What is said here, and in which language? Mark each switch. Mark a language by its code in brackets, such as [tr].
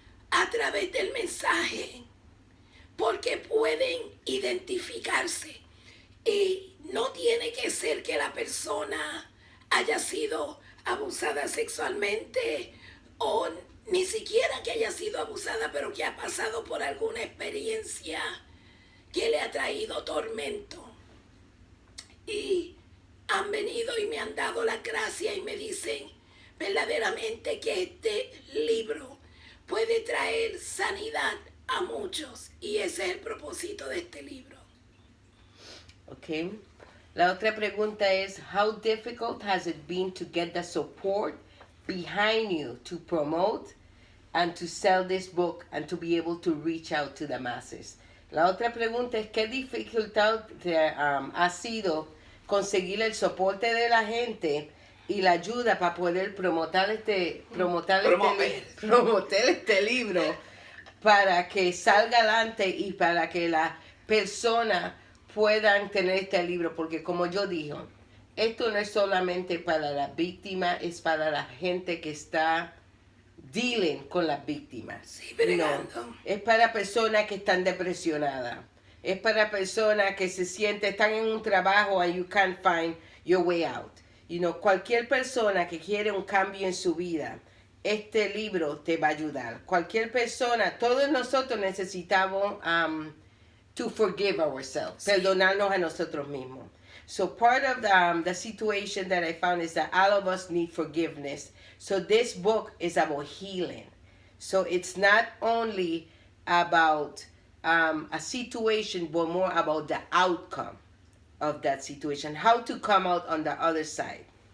[es] A través del mensaje, porque pueden identificarse y no tiene que ser que la persona haya sido abusada sexualmente o ni siquiera que haya sido abusada, pero que ha pasado por alguna experiencia que le ha traído tormento. Y han venido y me han dado la gracia y me dicen verdaderamente que este libro puede traer sanidad a muchos y ese es el propósito de este libro. [en] Okay. [es] La otra pregunta es, [en] how difficult has it been to get the support behind you to promote and to sell this book and to be able to reach out to the masses? [es] La otra pregunta es, ¿qué dificultad ha sido conseguir el soporte de la gente y la ayuda para poder promover este libro para que salga adelante y para que las personas puedan tener este libro? Porque como yo dije, esto no es solamente para las víctimas, es para la gente que está dealing con las víctimas. Sí, bregando. No, es para personas que están depresionadas. Es para personas que se sienten, están en un trabajo [en] and you can't find your way out. [es] Cualquier persona que quiere un cambio en su vida, este libro te va a ayudar. Cualquier persona, todos nosotros necesitamos [en] to forgive ourselves, [es] Sí. perdonarnos a nosotros mismos. [en] So part of the situation that I found is that all of us need forgiveness. So this book is about healing. So it's not only about a situation, but more about the outcome of that situation, how to come out on the other side.